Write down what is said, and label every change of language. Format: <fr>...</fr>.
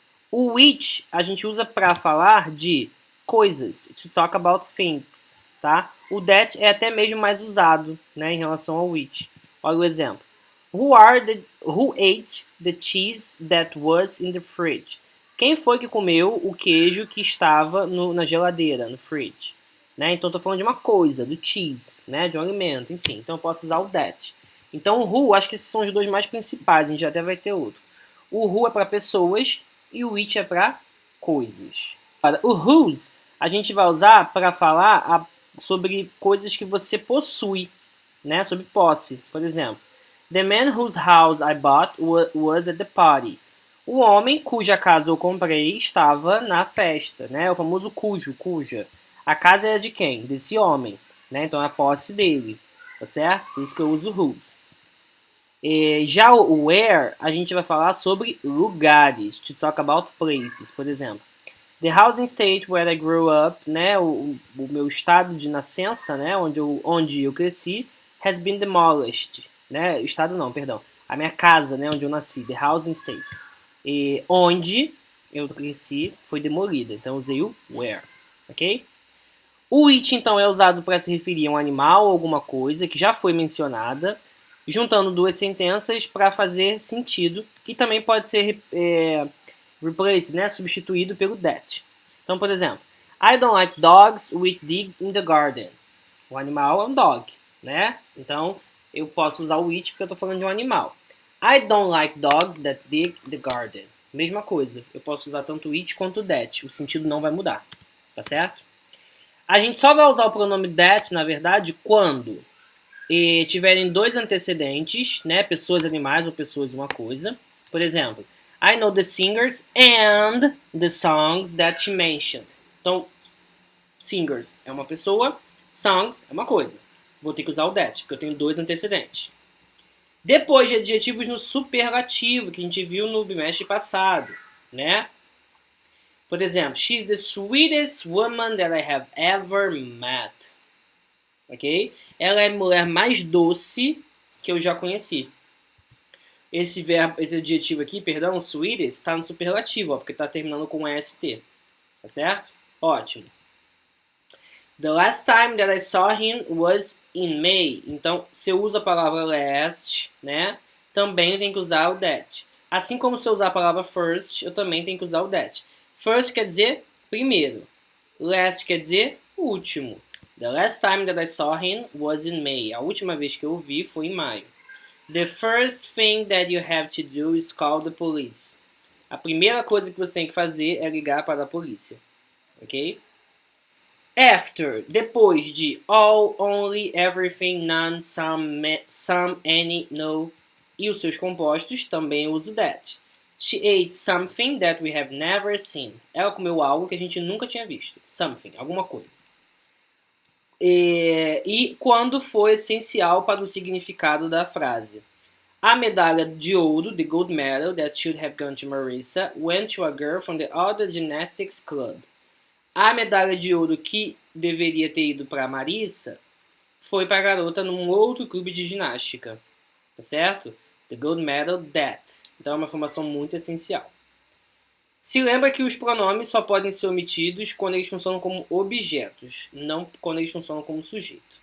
<pt>O which a gente usa para falar de coisas,</pt> <en>to talk about things,</en> <pt>tá? O that é até mesmo mais usado, né, em relação ao which. Olha o exemplo.</pt> <en>Who ate the cheese that was in the fridge?</en> <pt>Quem foi que comeu o queijo que estava na geladeira, no fridge? Né? Então estou falando de uma coisa, do cheese, né, de um alimento, enfim. Então eu posso usar o that. Então o who, acho que esses são os dois mais principais, a gente até vai ter outro. O who é para pessoas e o which é para coisas. O whose a gente vai usar para falar sobre coisas que você possui, né? Sobre posse. Por exemplo,</pt> <en>the man whose house I bought was at the party.</en> <pt>O homem cuja casa eu comprei estava na festa, né? O famoso cuja. A casa é de quem? Desse homem, né? Então é a posse dele, tá certo? Por isso que eu uso whose. Já o where, a gente vai falar sobre lugares,</pt> <en>to talk about places,</en> <pt>por exemplo.</pt> <en>The housing state where I grew up,</en> <pt>né, o meu estado de nascença, né, onde eu cresci,</pt> <en>has been demolished,</en> <pt>né, estado não, perdão, a minha casa, né, onde eu nasci,</pt> <en>the housing state,</en> <pt>onde eu cresci foi demolida, então usei o where, ok? O which, então, é usado para se referir a um animal ou alguma coisa que já foi mencionada, juntando duas sentenças para fazer sentido, e também pode ser replaced, né, substituído pelo that. Então, por exemplo,</pt> <en>I don't like dogs which dig in the garden.</en> <pt>O animal é um dog, né? Então, eu posso usar o which porque eu estou falando de um animal.</pt> <en>I don't like dogs that dig the garden.</en> <pt>Mesma coisa, eu posso usar tanto which quanto that. O sentido não vai mudar, tá certo? A gente só vai usar o pronome that, na verdade, quando tiverem dois antecedentes, né? Pessoas, animais ou pessoas, uma coisa. Por exemplo,</pt> <en>I know the singers and the songs that she mentioned.</en> <pt>Então, singers é uma pessoa, songs é uma coisa. Vou ter que usar o that, porque eu tenho dois antecedentes. Depois de adjetivos no superlativo, que a gente viu no bimestre passado, né? Por exemplo,</pt> <en>she's the sweetest woman that I have ever met. Ok?</en> <pt>Ela é a mulher mais doce que eu já conheci. Esse adjetivo aqui, perdão, sweetest, está no superlativo, ó, porque está terminando com ST. Tá certo? Ótimo.</pt> <en>The last time that I saw him was in May.</en> <pt>Então, se eu uso a palavra last, né, também tem que usar o that. Assim como se eu usar a palavra first, eu também tenho que usar o that. First quer dizer primeiro. Last quer dizer último.</pt> <en>The last time that I saw him was in May.</en> <pt>A última vez que eu o vi foi em maio.</pt> <en>The first thing that you have to do is call the police.</en> <pt>A primeira coisa que você tem que fazer é ligar para a polícia. Ok? After, depois de all, only, everything, none, some, any, no e os seus compostos, também uso that.</pt> <en>She ate something that we have never seen.</en> <pt>Ela comeu algo que a gente nunca tinha visto. Something, alguma coisa. E quando foi essencial para o significado da frase. A medalha de ouro,</pt> <en>the gold medal that should have gone to Marissa, went to a girl from the other gymnastics club.</en> <pt>A medalha de ouro que deveria ter ido para a Marissa foi para a garota num outro clube de ginástica. Tá certo?</pt> <en>The gold medal that.</en> <pt>Então é uma informação muito essencial. Se lembra que os pronomes só podem ser omitidos quando eles funcionam como objetos, não quando eles funcionam como sujeito.</pt>